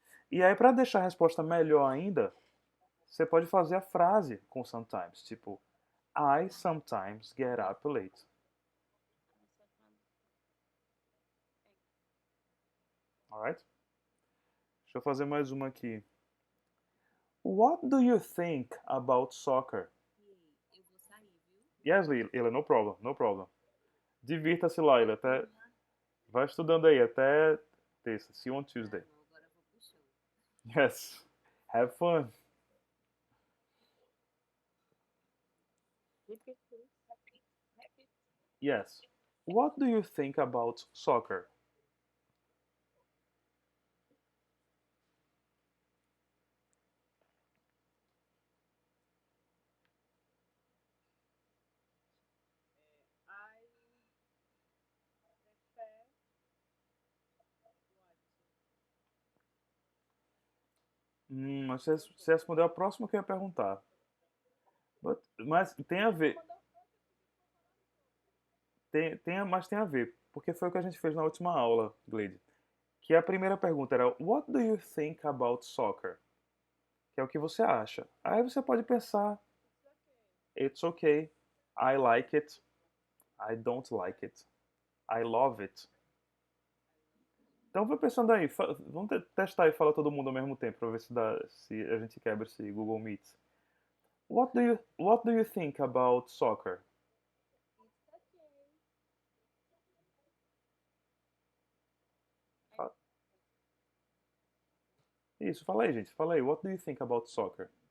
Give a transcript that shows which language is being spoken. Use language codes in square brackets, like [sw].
[pt] E aí, para deixar a resposta melhor ainda, você pode fazer a frase com sometimes, tipo [en] I sometimes get up late. Alright? [pt] Deixa eu fazer mais uma aqui. [en] What do you think about soccer? [pt] E eu vou sair, viu? [en] Yes, Leila, no problem, no problem. [pt] Divirta-se, Laila. Até... Vai estudando aí até terça. [en] See you on [pt] Tá [en] Tuesday. [pt] bom, agora eu vou pro show. [en] Yes. Have fun. Repeat, please. Repeat. Yes. What do you think about soccer? I prefer [pt] Mas você respondeu a próxima que eu ia perguntar. Mas tem a ver. Mas tem a ver. Porque foi o que a gente fez na última aula, Glade. Que a primeira pergunta era [en] What do you think about soccer? [pt] Que é o que você acha. Aí você pode pensar [en] It's okay. I like it. I don't like it. I love it. [pt] Então vai pensando aí. Vamos testar e falar todo mundo ao mesmo tempo para ver se a gente quebra esse Google Meet. [en] What do you think about soccer? It's okay. [pt] Fa- Isso, fala aí, gente. Fala aí. [en] What do you think about soccer?